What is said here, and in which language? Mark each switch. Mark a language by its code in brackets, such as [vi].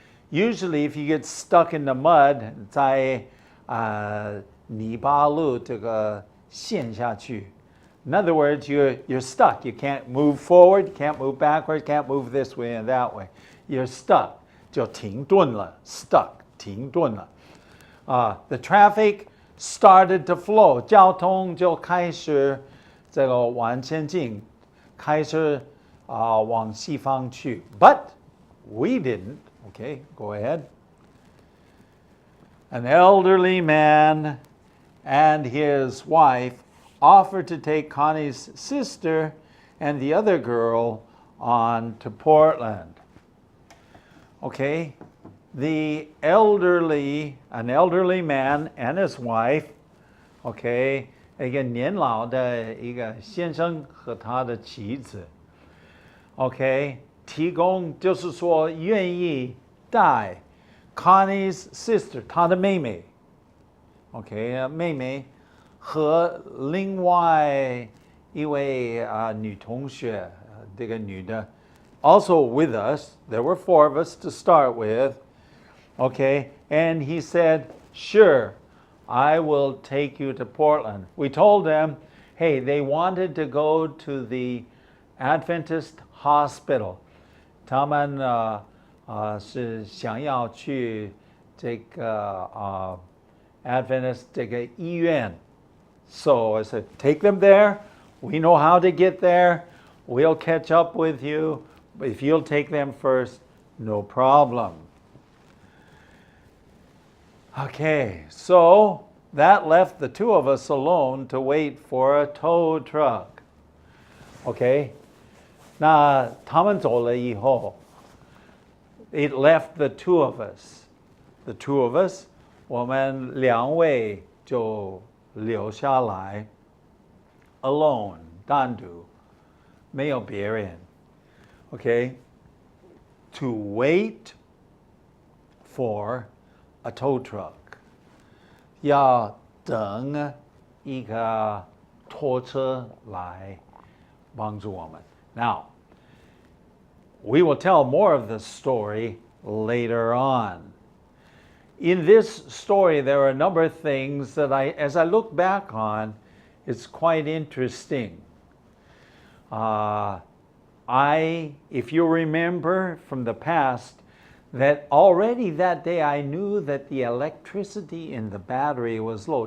[en] Usually, if you get stuck in the mud, [zh] 在泥巴路这个陷下去. [en] In other words, you're stuck. You can't move forward, can't move backwards, can't move this way and that way. You're stuck. [zh] 就停顿了. [en] Stuck. [zh] 停顿了. [en] The traffic started to flow. [zh] 交通就开始这个往前进，开始往西方去. [en] But we didn't. Okay, go ahead. An elderly man and his wife offered to take Connie's sister and the other girl on to Portland. [zh] Okay, [en] an elderly man and his wife, [zh] okay, 一个年老的一个先生和他的妻子 ，okay, 提供就是说愿意带 Connie's sister 她的妹妹 ，okay, 妹妹和另外一位女同学，这个女的 [en] also with us. There were 4 of us to start with, okay, and he said, sure, I will take you to Portland. We told them Hey, they wanted to go to the Adventist hospital. [zh] 他们是想要去这个Adventist 这个医院。 [en] So I said, take them there. We know how to get there. We'll catch up with you. If you'll take them first, no problem. Okay, so that left the two of us alone to wait for a tow truck. Okay, [zh] 那他们走了以后 [en] it left the two of us. The two of us, [zh] 我们两位就留下来 alone, 单独，没有别人。 [en] Okay, to wait for a tow truck. [zh] 要等一个拖车来帮助我们。 [en] Now, we will tell more of the story later on. In this story, there are a number of things that as I look back on, it's quite interesting. If you remember from the past, that already that day I knew that the electricity in the battery was low.